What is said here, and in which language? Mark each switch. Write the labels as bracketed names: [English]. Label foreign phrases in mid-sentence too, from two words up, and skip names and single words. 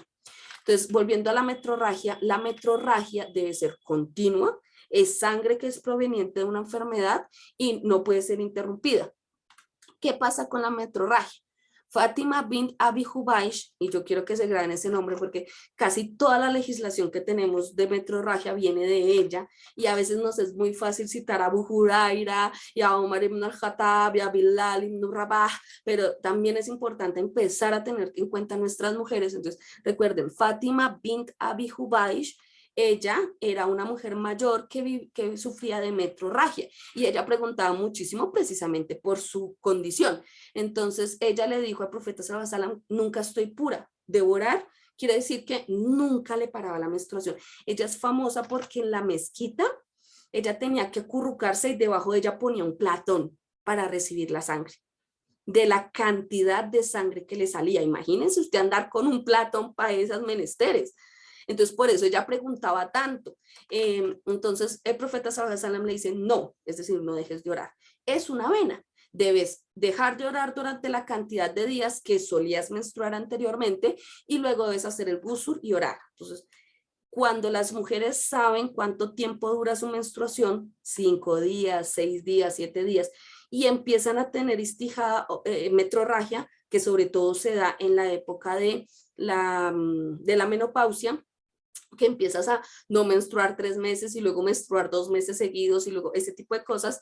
[Spanish] Entonces, volviendo a la metrorragia debe ser continua, es sangre que es proveniente de una enfermedad y no puede ser interrumpida. ¿Qué pasa con la metrorragia? Fátima bint Abi Hubaysh, y yo quiero que se graben ese nombre porque casi toda la legislación que tenemos de metrorragia viene de ella, y a veces nos es muy fácil citar a Abu Huraira y a Omar ibn al-Khattab y a Bilal ibn Rabah, pero también es importante empezar a tener en cuenta nuestras mujeres. Entonces recuerden, Fátima bint Abi Hubaysh, ella era una mujer mayor que sufría de metrorragia, y ella preguntaba muchísimo precisamente por su condición. Entonces ella le dijo al profeta [Arabic] صلى الله عليه وسلم: [Spanish] nunca estoy pura. Devorar quiere decir que nunca le paraba la menstruación. Ella es famosa porque en la mezquita ella tenía que acurrucarse y debajo de ella ponía un platón para recibir la sangre, de la cantidad de sangre que le salía. Imagínense usted andar con un platón para esas menesteres. Entonces, por eso ella preguntaba tanto. Entonces, el profeta [Arabic] صلى الله عليه وسلم [Spanish] le dice: no, es decir, no dejes de orar. Es una vena. Debes dejar de orar durante la cantidad de días que solías menstruar anteriormente, y luego debes hacer el ghusl y orar. Entonces, cuando las mujeres saben cuánto tiempo dura su menstruación, 5 días, 6 días, 7 días, y empiezan a tener metrorragia, que sobre todo se da en la época de la menopausia, que empiezas a no menstruar 3 meses y luego menstruar 2 meses seguidos y luego ese tipo de cosas.